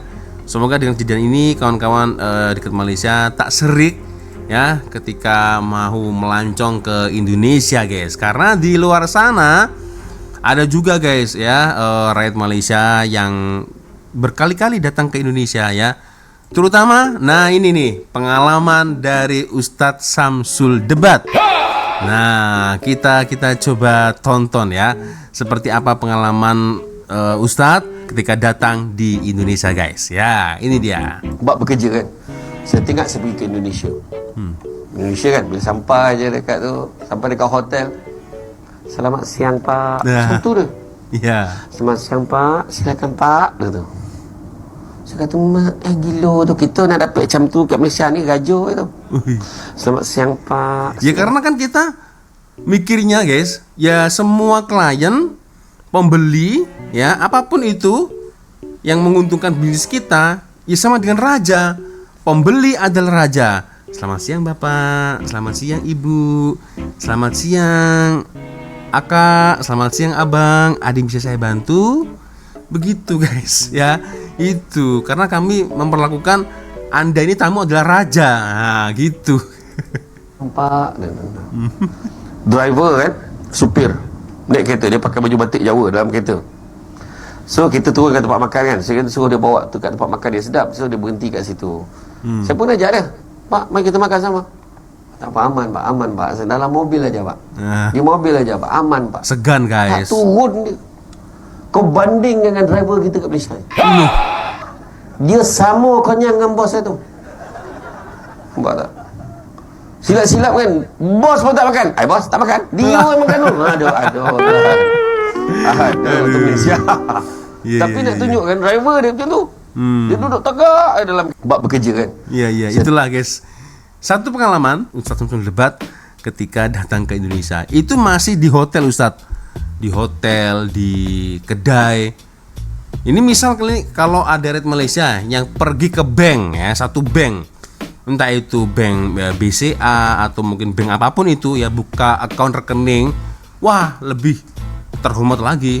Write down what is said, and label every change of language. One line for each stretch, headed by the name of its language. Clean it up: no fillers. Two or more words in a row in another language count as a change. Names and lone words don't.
Indonesian: Semoga dengan kejadian ini kawan-kawan dekat Malaysia tak serik ya ketika mau melancong ke Indonesia guys, karena di luar sana ada juga guys ya rakyat Malaysia yang berkali-kali datang ke Indonesia ya, terutama nah ini nih pengalaman dari Ustadz Samsul Debat. Nah kita coba tonton ya seperti apa pengalaman Ustadz ketika datang di Indonesia guys ya. Ini dia.
Malay: Buat bekerja kan, saya tengok saya pergi ke Indonesia. Indonesia kan bila sampai je dekat tu, sampai dekat hotel,
Indonesian: selamat siang pak,
Malay: macam tu dia. Ya.
Indonesian: Selamat siang pak, silakan pak,
Malay: dia tu. Saya kata gila tu, kita nak dapat macam tu kat Malaysia ni gajo tu.
Indonesian: Selamat siang pak. Ya karena kan kita mikirnya guys, ya semua klien, pembeli, ya apapun itu yang menguntungkan bisnis kita, ya sama dengan raja. Pembeli adalah raja. Selamat siang bapak, selamat siang ibu, selamat siang akak, selamat siang abang. Ada yang bisa saya bantu? Begitu guys ya. Itu karena kami memperlakukan Anda ini tamu adalah raja. Nah, gitu.
Malay: Pak, driver kan, supir naik kereta, dia pakai baju batik Jawa dalam kereta. So kita turun kat tempat makan kan, saya kata suruh dia bawa tu kat tempat makan dia sedap, so dia berhenti kat situ. Saya pun ajak dia, pak mari kita makan sama.
Indonesian: Tak apa, aman pak, saya dalam mobil aja pak. Di mobil aja pak, aman pak.
Malay: Segan Tak guys. turun dia. Kau banding dengan driver kita kat Malaysia. Dia sama konyang dengan bos saya tu. Nampak tak? Silap-silap kan, bos pun tak makan. Bos tak makan, dia yang makan tu. Aduh tu Malaysia. Tapi nak tunjukkan driver dia macam tu. Dia duduk tegak dalam bab bekerja kan.
Indonesian: Iya itulah guys. Satu pengalaman Ustadz Samsul Debat ketika datang ke Indonesia. Itu masih di hotel Ustadz. Di hotel, di kedai. Ini misal kalau ada rakyat Malaysia yang pergi ke bank ya, satu bank, entah itu bank BCA atau mungkin bank apapun itu ya, buka akun rekening, wah lebih terhormat lagi.